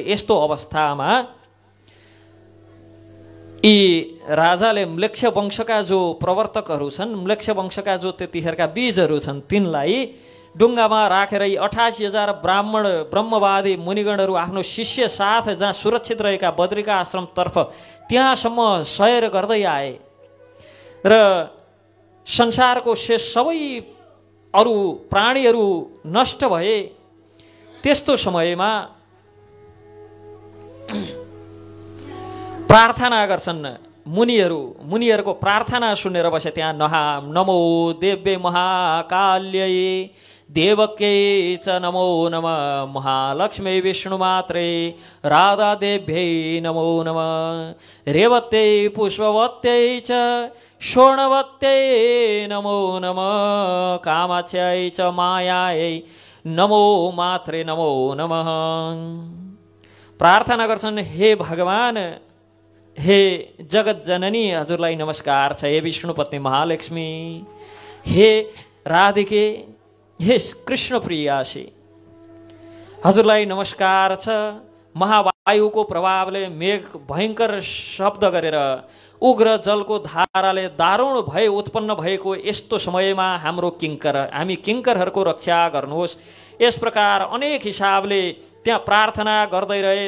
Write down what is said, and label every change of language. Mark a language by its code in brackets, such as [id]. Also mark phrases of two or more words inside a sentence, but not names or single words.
[ne] यस्तो अवस्थामा यी राजाले म्लेच्छ वंशका जो प्रवर्तकहरू छन्, म्लेच्छ वंशका जो त्यतिखेरका बीजहरू छन्, तिनलाई डुङ्गामा राखेर 88,000 ब्राह्मण ब्रह्मवादी मुनिगणहरू आफ्नो शिष्य साथ जहाँ सुरक्षित रहेका बद्रिका आश्रमतर्फ त्यहाँसम्म सैर गर्दै आए र संसारको शेष सबै अरू प्राणीहरू नष्ट भए। त्यस्तो समयमा प्रार्थना गर्छन् मुनिहरूको प्रार्थना सुनेर बसे। [sa] त्यहाँ नमो देव्ये महाकाल्यै देवकै च नमो नमः, महालक्ष्मी विष्णुमात्रै राधा देव्यै नमो नमः, रेवत्यै पुष्पवत्यै च स्वर्णवत्यै नमो नमः, कामाख्यै च मायायै नमो मात्रे नमो नमः। [ne] प्रार्थना गर्छन्, हे भगवान, हे जगत जननी, हजुरलाई नमस्कार छ। हे विष्णु पत्नी महालक्ष्मी, हे राधिके, हे कृष्ण प्रियासी, हजुरलाई नमस्कार छ। महावायुको प्रभावले मेघ भयङ्कर शब्द गरेर उग्र जलको धाराले दारुण भय उत्पन्न भएको यस्तो समयमा हामी किङ्करहरूको रक्षा गर्नुहोस्। यस प्रकार अनेक हिसाबले त्यहाँ प्रार्थना गर्दै रहे।